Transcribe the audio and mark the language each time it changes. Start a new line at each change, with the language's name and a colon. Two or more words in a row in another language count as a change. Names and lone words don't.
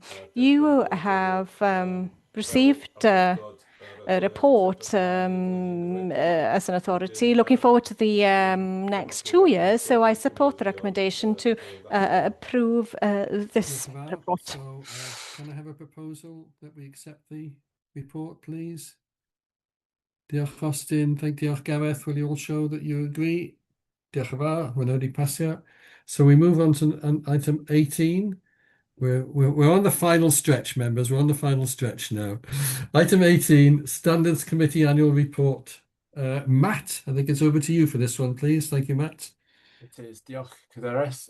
English: You have received a report as an authority looking forward to the next 2 years, so I support the recommendation to approve this report. So, can I have a proposal that we accept the report, please?
Welsh: Diolch Austin, diolch Gareth.
English: Will you all show that you agree?
Welsh: Diolch yn fawr, hwnna wedi pasio.
English: So we move on to item 18. We're on the final stretch, members. We're on the final stretch now. Item 18, Standards Committee Annual Report. Matt, I think it's over to you for this one, please. Thank you, Matt. It is.
Welsh: Diolch, Cadeirydd.